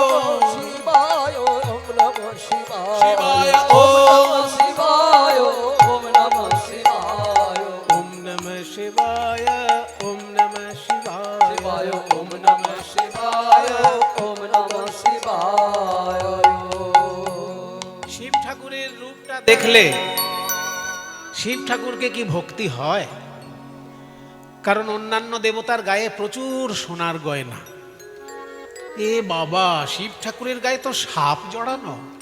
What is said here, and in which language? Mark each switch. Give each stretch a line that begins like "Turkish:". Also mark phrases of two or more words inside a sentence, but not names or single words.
Sanskrit: नमः शिवाय, शिवाय ओम ओम नमः शिवाय, ओम नमः शिवाय, ओम नमः शिवाय, ओम नमः शिवाय, ओम नमः शिवाय।
Bangla: শিব ঠাকুরের রূপটা দেখলে শিব ঠাকুরকে কি ভক্তি হয়? কারণ অন্যান্য দেবতার গায়ে প্রচুর সোনার গয়না। এ বাবা, শিব ঠাকুরের গায়ে তো সাপ জড়ানো।